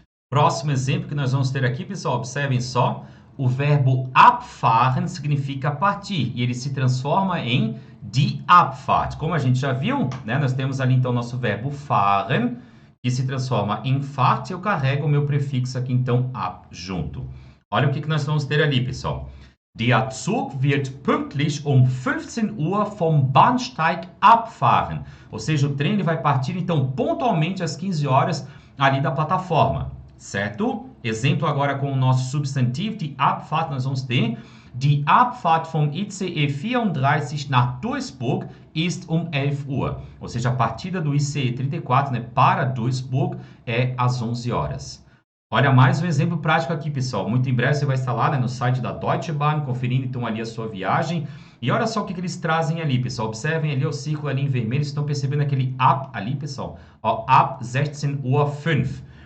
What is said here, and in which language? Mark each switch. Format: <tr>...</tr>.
<pt>Próximo exemplo que nós vamos ter aqui, pessoal, observem só, o verbo abfahren significa partir, e ele se transforma em die Abfahrt. Como a gente já viu, né? Nós temos ali, então, nosso verbo fahren, que se transforma em Fahrt, e eu carrego o meu prefixo aqui, então, ab, junto. Olha o que nós vamos ter ali, pessoal.</pt> <de>Der Zug wird pünktlich um 15 Uhr vom Bahnsteig abfahren.</de> <pt>Ou seja, o trem ele vai partir, então, pontualmente às 15 horas ali da plataforma, certo? Exemplo agora com o nosso substantivo,</pt> <de>die Abfahrt, nós vamos ter die Abfahrt vom ICE 34 nach Duisburg ist um 11 Uhr.</de> <pt>Ou seja, a partida do ICE 34, né, para Duisburg é às 11 horas. Olha mais um exemplo prático aqui, pessoal. Muito em breve você vai estar lá, né, no site da Deutsche Bahn, conferindo então ali a sua viagem. E olha só o que eles trazem ali, pessoal. Observem ali o círculo ali em vermelho. Vocês estão percebendo aquele ab ali, pessoal? Ó,</pt> <de>ab 16 Uhr 5.</de>